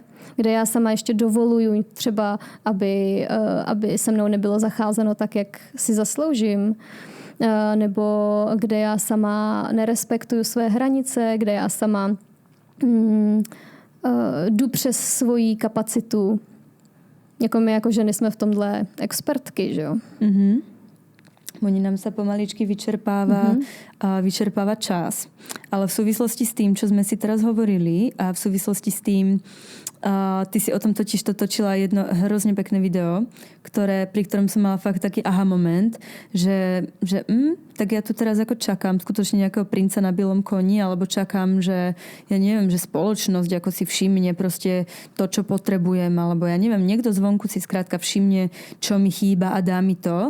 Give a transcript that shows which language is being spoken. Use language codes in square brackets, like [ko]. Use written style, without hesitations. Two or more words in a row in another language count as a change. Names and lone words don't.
[cs] Kde já sama ještě dovoluju třeba, aby se mnou nebylo zacházeno tak, jak si zasloužím. Nebo kde já sama nerespektuju své hranice, kde já sama jdu přes svoji kapacitu. Jako my jako ženy jsme v tomhle expertky, že jo? [sk] Oni nám sa pomaličky vyčerpáva čas. Ale v súvislosti s tým, čo sme si teraz hovorili a v súvislosti s tým, ty si o tom totiž točila jedno hrozne pekné video, pri ktorom som mala fakt taký aha moment, že tak ja tu teraz ako čakám skutočne nejakého princa na bielom koni, alebo čakám, že ja neviem, že spoločnosť ako si všimne proste to, čo potrebujem, alebo ja neviem, niekto zvonku si skrátka všimne, čo mi chýba a dá mi to.